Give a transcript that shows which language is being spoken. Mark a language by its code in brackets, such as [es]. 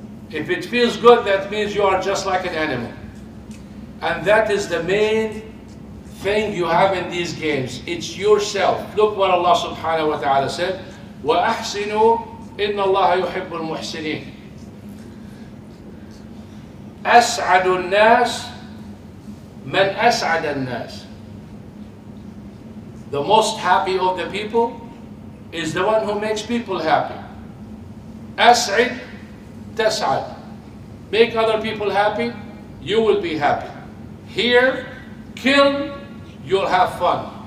[en] If it feels good, that means you are just like an animal. And that is the main thing you have in these games. It's yourself. Look what Allah subhanahu wa ta'ala said, [ar] وَأَحْسِنُوا إِنَّ اللَّهَ يُحِبُّ الْمُحْسِنِينَ. أسعد الناس من أسعد الناس. [en] The most happy of the people is the one who makes people happy. [ar] أسعد تسعد. [en] Make other people happy, you will be happy. Here, kill, you'll have fun.